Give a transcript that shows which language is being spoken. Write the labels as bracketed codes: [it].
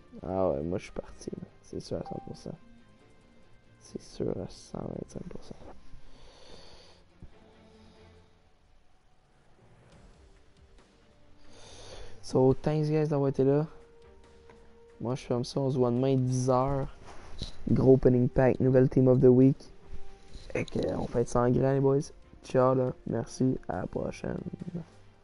[fr] Ah ouais, moi je suis parti. C'est sûr à 100%. C'est sûr à 125%. [en] So, thanks guys [fr] d'avoir été là. Moi je ferme ça, on se voit demain 10h. [en] Gros opening pack, nouvelle team of the week. [fr] Et on fait ça en grand les boys. Ciao là, merci, à la prochaine.